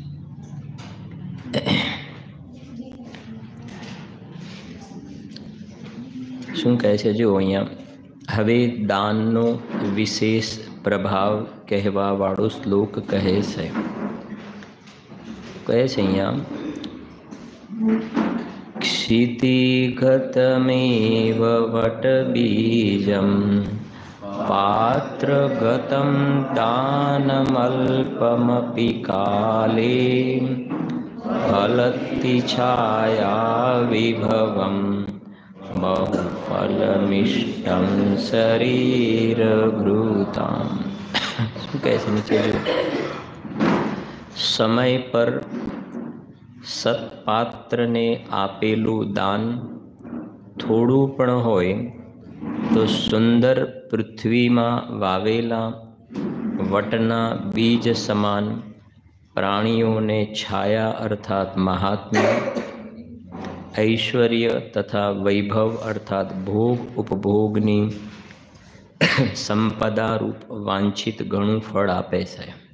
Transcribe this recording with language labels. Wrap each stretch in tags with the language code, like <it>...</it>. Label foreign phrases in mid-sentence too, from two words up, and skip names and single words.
<gu>શું કહે છે જો અહીંયા હવે દાનનો વિશેષ પ્રભાવ કહેવાવાળો શ્લોક કહે છે</gu> <sa>અહીંયા क्षितिगतमेव वटबीजं पात्रगतं दानमल्पमपि काले फलति छाया विभवं बहुफलमिष्टं शरीरभृतां।</sa> <gu>શું કહે છે નીચે જો સમય પર સત્પાત્રને આપેલું દાન થોડું પણ હોય તો સુંદર પૃથ્વીમાં વાવેલા વટના બીજ સમાન પ્રાણીઓને છાયા અર્થાત મહાત્મ્ય, ઐશ્વર્ય તથા વૈભવ અર્થાત ભોગ ઉપભોગની સંપદા રૂપ વાંછિત ઘણું ફળ આપે છે।</gu>